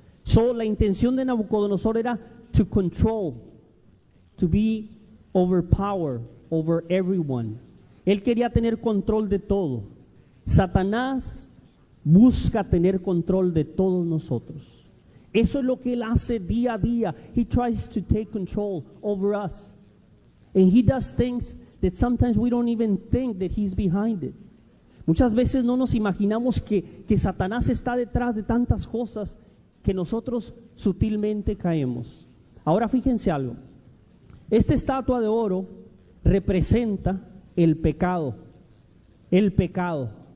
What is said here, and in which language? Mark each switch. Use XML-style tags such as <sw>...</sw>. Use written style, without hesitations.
<en>So,</en> <es>la intención de Nabucodonosor era</es> <en>to control, to be overpowered over everyone.</en> <es>Él quería tener control de todo. Satanás busca tener control de todos nosotros. Eso es lo que él hace día a día.</es> <en>He tries to take control over us. And he does things that sometimes we don't even think that he's behind it.</en> <es>Muchas veces no nos imaginamos que Satanás está detrás de tantas cosas que nosotros sutilmente caemos. Ahora fíjense algo. Esta estatua de oro representa el pecado. El pecado.</es>